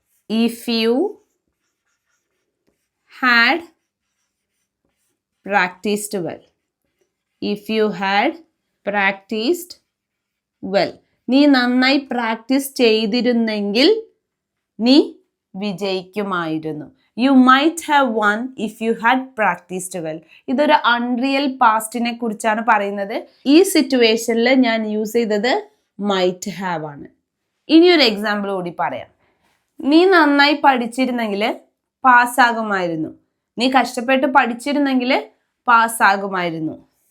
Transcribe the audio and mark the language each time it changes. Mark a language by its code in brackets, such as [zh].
[en] If you had practiced well. If you had practiced well. [ml] നീ നന്നായി practice ചെയ്തിരുന്നെങ്കിൽ നീ വിജയിക്കുമായിരുന്നു. [en] You might have won if you had practiced well. [ml] ഇതൊരു unreal പാസ്റ്റിനെ കുറിച്ചാണ് പറയുന്നത്. ഈ സിറ്റുവേഷനിൽ ഞാൻ യൂസ് ചെയ്തത് might have ആണ്. ഇനിയൊരു എക്സാമ്പിൾ കൂടി പറയാം. നീ നന്നായി പഠിച്ചിരുന്നെങ്കിൽ പാസ്സാകുമായിരുന്നു. നീ കഷ്ടപ്പെട്ട് പഠിച്ചിരുന്നെങ്കിൽ പാസ്സാകുമായിരുന്നു.